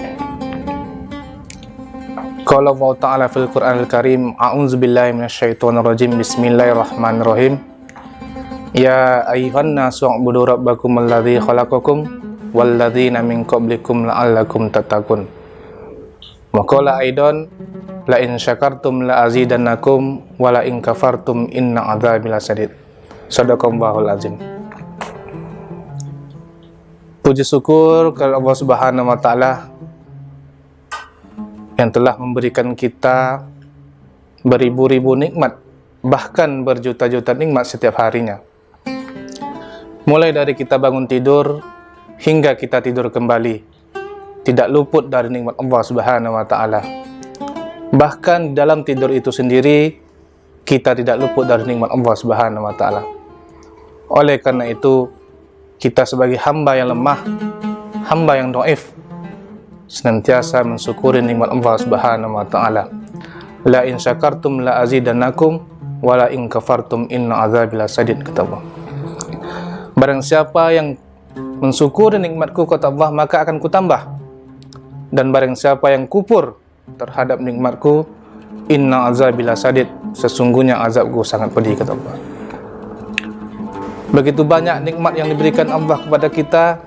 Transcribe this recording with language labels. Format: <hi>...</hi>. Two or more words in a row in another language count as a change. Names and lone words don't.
<ar>قال الله تعالى في القرآن الكريم، أعوذ بالله من الشيطان الرجيم. بسم الله الرحمن الرحيم. يا أيها الناس اعبدوا ربكم الذي خلقكم والذين من قبلكم لعلكم تتقون. وقال أيضا لئن شكرتم لأزيدنكم ولئن كفرتم إن عذابي لشديد. صدق الله العظيم.</ar> <id>Puji syukur kepada Allah</id> <ar>سبحانه وتعالى</ar> <id>yang telah memberikan kita beribu-ribu nikmat, bahkan berjuta-juta nikmat setiap harinya. Mulai dari kita bangun tidur hingga kita tidur kembali, tidak luput dari nikmat Allah</id> <ar>سبحانه وتعالى.</ar> <id>Bahkan dalam tidur itu sendiri kita tidak luput dari nikmat Allah</id> <ar>سبحانه وتعالى.</ar> <id>Oleh karena itu, kita sebagai hamba yang lemah, hamba yang dhaif, senantiasa mensyukuri nikmat Allah</id> <ar>سبحانه وتعالى. لئن شكرتم لأزيدنكم ولئن كفرتم إن عذابي لشديد,</ar> <id>kata Allah. Barang siapa yang mensyukuri nikmatku, kata Allah, maka akan kutambah. Dan barang siapa yang kufur terhadap nikmatku,</id> <ar>إن عذابي لشديد,</ar> <id>sesungguhnya azabku sangat pedih, kata Allah. Begitu banyak nikmat yang diberikan Allah kepada kita.</id>